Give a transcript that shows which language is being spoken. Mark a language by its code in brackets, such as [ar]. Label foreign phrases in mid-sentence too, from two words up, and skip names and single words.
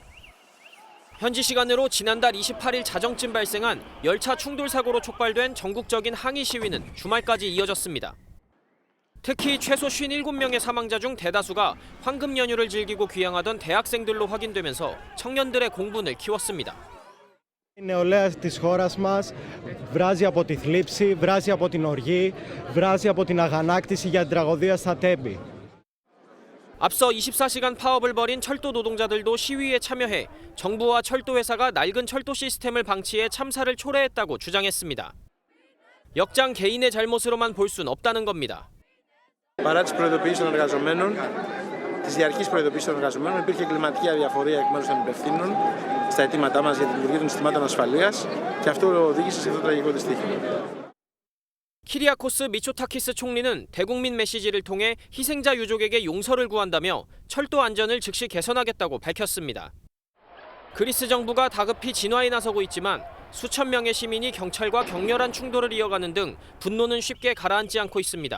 [ko] 현지 시간으로 지난달 28일 자정쯤 발생한 열차 충돌 사고로 촉발된 전국적인 항의 시위는 주말까지 이어졌습니다. 특히 최소 57명의 사망자 중 대다수가 황금 연휴를 즐기고 귀향하던 대학생들로 확인되면서 청년들의 공분을 키웠습니다. [el] Η νεολαία της χώρας μας βράζει από τη θλίψη, βράζει από την οργή, βράζει από την αγανάκτηση για την τραγωδία στα Τέμπη. [ko] 앞서 24시간 파업을 벌인 철도 노동자들도 시위에 참여해 정부와 철도회사가 낡은 철도 시스템을 방치해 참사를 초래했다고 주장했습니다. 역장 개인의 잘못으로만 볼 순 없다는 겁니다. [el] Παρά τις προειδοποιήσεις των εργαζομένων, τις διαρκείς προειδοποιήσεις των εργαζομένων, υπήρχε κλιματική αδιαφορία εκ μέρους των υπευθύνων στα αιτήματά μας για τη δημιουργία των συστημάτων ασφαλείας και αυτό οδήγησε σε αυτό το τραγικό δυστύχημα. [ko] 키리아코스 미초타키스 총리는 대국민 메시지를 통해 희생자 유족에게 용서를 구한다며 철도 안전을 즉시 개선하겠다고 밝혔습니다. 그리스 정부가 다급히 진화에 나서고 있지만 수천 명의 시민이 경찰과 격렬한 충돌을 이어가는 등 분노는 쉽게 가라앉지 않고 있습니다.